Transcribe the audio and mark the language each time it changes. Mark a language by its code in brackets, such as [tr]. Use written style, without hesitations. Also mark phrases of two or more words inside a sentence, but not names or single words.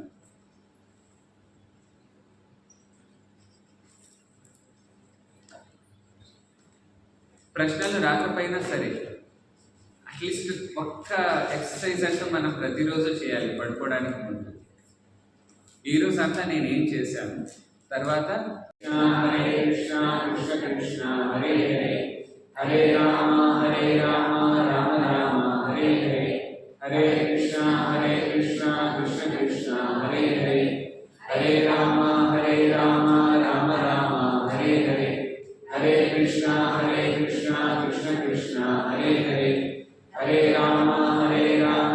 [te] ప్రశ్నలు రాకపోయినా సరే అట్లీస్ట్ ఒక్క ఎక్సర్సైజ్ అంటూ మనం ప్రతిరోజు చేయాలి పడుకోవడానికి ముందు. ఈరోజు అంతా నేనేం చేశాను, తర్వాత [sa] హరే కృష్ణ కృష్ణ కృష్ణ హరే హరే, హరే రామ రామ రామ హరే హరే, హరే కృష్ణ కృష్ణ కృష్ణ హరే హరే, హరే రామ రామ రామ హరే హరే, హరే కృష్ణ కృష్ణ కృష్ణ హరే హరే, హరే రామ రామ